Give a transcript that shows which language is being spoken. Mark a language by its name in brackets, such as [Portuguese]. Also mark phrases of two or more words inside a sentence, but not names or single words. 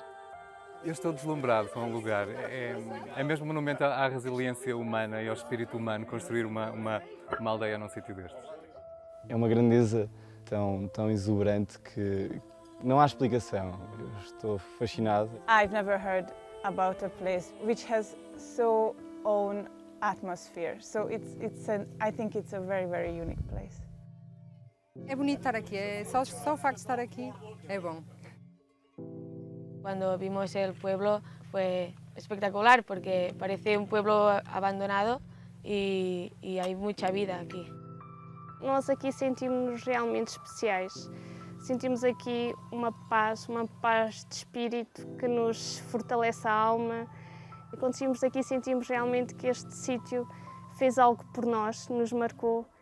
[Portuguese] Eu estou deslumbrado com o lugar. É mesmo monumental à resiliência humana e ao espírito humano construir uma aldeia num sítio destes. É uma grandeza tão exuberante que não há explicação. Eu estou fascinado. [English] I've never heard about a place which has so own atmosphere. So I think it's a very, very unique place. [Portuguese] É bonito estar aqui, só o facto de estar aqui é bom. [Spanish] Cuando vimos el pueblo fue espectacular porque parece un pueblo abandonado y hay mucha vida aquí. [Portuguese] Nós aqui sentimos-nos realmente especiais. Sentimos aqui uma paz de espírito que nos fortalece a alma. E quando estivemos aqui sentimos realmente que este sítio fez algo por nós, nos marcou.